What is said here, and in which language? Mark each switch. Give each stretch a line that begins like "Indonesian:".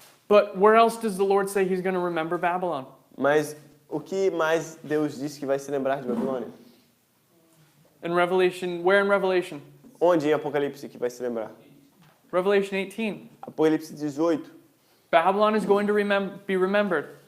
English: but where else does the Lord say he's going to remember Babylon?
Portuguese: mas o que mais Deus disse que vai se lembrar de Babilônia?
English: In Revelation, where in Revelation?
Portuguese: Onde em Apocalipse que vai se lembrar?
English: Revelation 18.
Portuguese: Apocalipse 18.
English: Babylon is going to be remembered.